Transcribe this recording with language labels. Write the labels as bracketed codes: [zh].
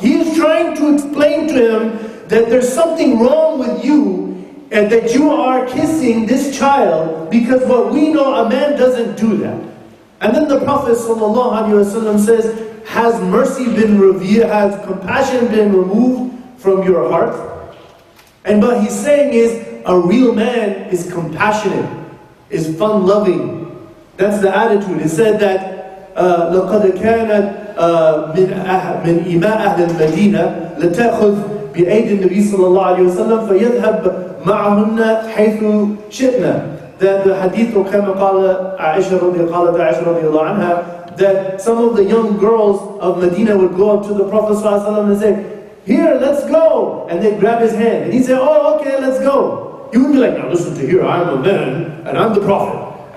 [en] He is trying to explain to him that there's something wrong with you and that you are kissing this child, because what we know, a man doesn't do that. And then the Prophet ﷺ says, has mercy been revealed, has compassion been removed from your heart? And what he's saying is, a real man is compassionate, is fun-loving. That's the attitude. It said that [ar] لَقَدْ كَانَتْ مِنْ إِمَاءِ أَهْلِ الْمَدِينَةِ لَتَأْخُذْ بِأَيْدِ النَّبِي صلى الله عليه وسلم فَيَذْهَبْ مَعَهُنَّ حَيْثُ شِئْنَا. [en] That the hadith [ar] كما قال عائشة رضي الله عنها, [en] that some of the young girls of Medina would go up to the Prophet ﷺ and say, here, let's go. And they'd grab his hand. And he'd say, oh, okay, let's go. He wouldn't be like, now listen to here, I'm a man, and I'm the Prophet.